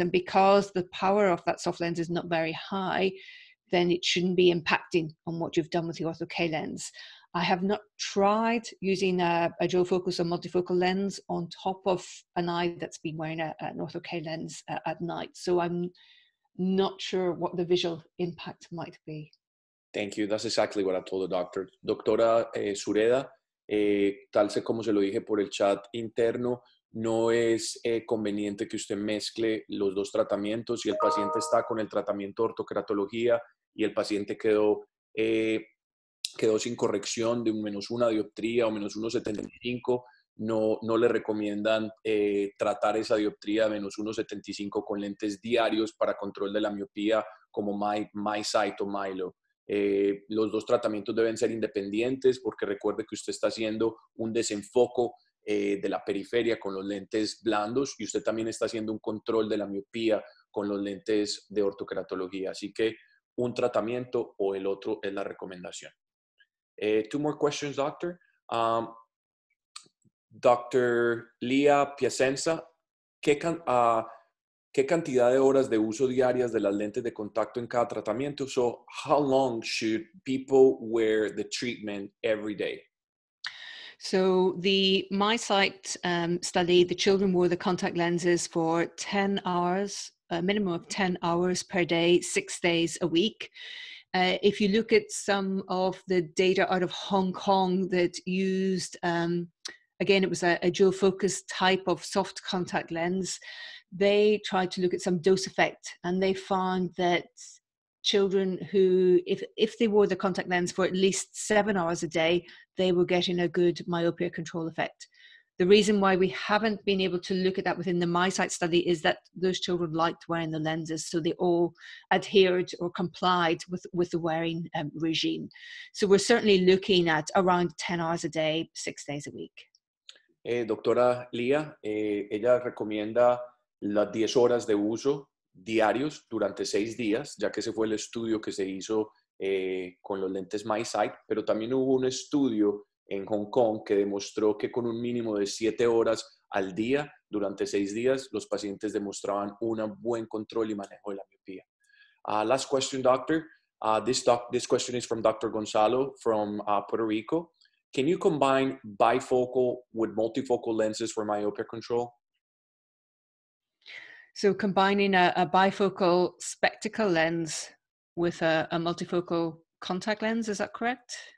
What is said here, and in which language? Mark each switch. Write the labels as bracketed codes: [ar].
[en] And because the power of that soft lens is not very high, then it shouldn't be impacting on what you've done with the Ortho-K lens. I have not tried using a dual focus or multifocal lens on top of an eye that's been wearing an Ortho-K lens at night. So I'm not sure what the visual impact might be. Thank you. That's exactly what I told the doctor. [es] Doctora Sureda, tal como se lo dije por el chat interno, no es conveniente que usted mezcle los dos tratamientos. Si el paciente está con el tratamiento de ortokeratología y el paciente quedó sin corrección de un -1 dioptría o -1,75, no le recomiendan tratar esa dioptría de -1,75 con lentes diarios para control de la miopía como MiSight o Milo. Los dos tratamientos deben ser independientes porque recuerde que usted está haciendo un desenfoco de la periferia con los lentes blandos y usted también está haciendo un control de la miopía con los lentes de ortokeratología. Así que un tratamiento o el otro es la recomendación. [en] Two more questions, doctor. Dr. [es] Leah Piacenza, ¿qué cantidad de horas de uso diarias de las lentes de contacto en cada tratamiento? [en] So, how long should people wear the treatment every day? So the MiSight study, the children wore the contact lenses for 10 hours, a minimum of 10 hours per day, 6 days a week. If you look at some of the data out of Hong Kong that used, again, it was a dual focus type of soft contact lens, they tried to look at some dose effect, and they found that children who, if they wore the contact lens for at least 7 hours a day, they were getting a good myopia control effect. The reason why we haven't been able to look at that within the MiSight study is that those children liked wearing the lenses, so they all adhered or complied with the wearing regime. So we're certainly looking at around 10 hours a day, 6 days a week. [es] Doctora Leah, ella recomienda las 10 horas de uso diarios durante 6 días, ya que ese fue el estudio que se hizo con los lentes MiSight, pero también hubo un estudio en Hong Kong que demostró que con un mínimo de 7 horas al día durante 6 días, los pacientes demostraban un buen control y manejo de la miopía. [en] Last question, doctor. This question is from Dr. Gonzalo from Puerto Rico. Can you combine bifocal with multifocal lenses for myopia control? So combining a bifocal spectacle lens with a multifocal contact lens, is that correct?